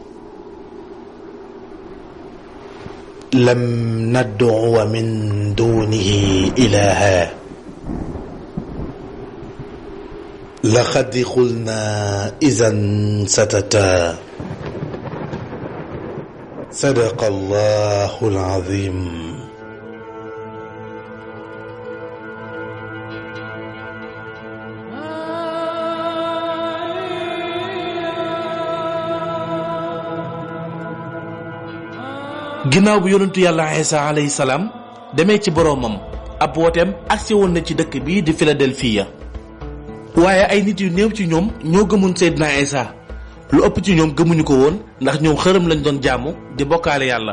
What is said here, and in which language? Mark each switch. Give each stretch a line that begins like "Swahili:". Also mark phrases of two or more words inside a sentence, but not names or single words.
Arabic: لم ندعو من دونه إلها لقد قلنا إذا شططا صدق الله العظيم.
Wolof: ginnaaw bu yonentu yàlla Isa
Arabic: عليه السلام
Wolof: demee ci boroomam ab wooteem agsi woon na ci dëkk bii di Philadelphia waaye ay nit yu néew ci ñoom ñoo gëmoon Seydina Isa lu ëpp ci ñoom gëmuñu ko woon ndax ñoom xërëm lañ doon jaamu di bokkaale yàlla.